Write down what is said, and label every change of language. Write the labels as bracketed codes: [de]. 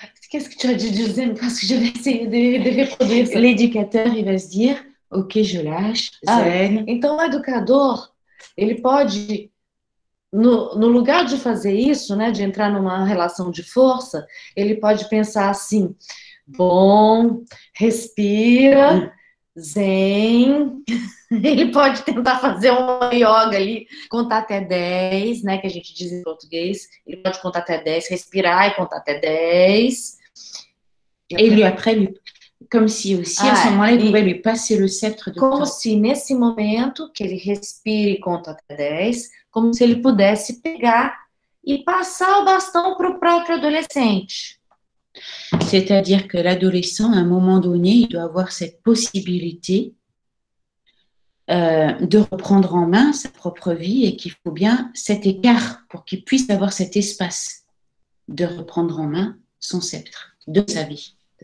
[fr] Qu'est-ce que tu as dit de zen? Parce que je vais essayer de reproduire ça. L'éducateur, il va se dire, ok, je lâche, zen. [pt] Então, o educador, ele pode, no lugar de fazer isso, né, de entrar numa relação de força, ele pode pensar assim, bom, respira, zen. Ele pode tentar fazer uma yoga ali, contar até 10, né, que a gente diz em português. Ele pode contar até 10, respirar e contar até 10. [fr] Et lui, après, comme si aussi, à ce moment-là, il pouvait lui passer le sceptre de [pt] Como se, nesse momento, que ele respire e conta até 10, como se ele pudesse pegar e passar o bastão para o próprio adolescente. [fr] C'est-à-dire que l'adolescent, à un moment donné, il doit avoir cette possibilité de reprendre en main sa propre vie et qu'il faut bien cet écart pour qu'il puisse avoir cet espace de reprendre en main son sceptre de sa vie.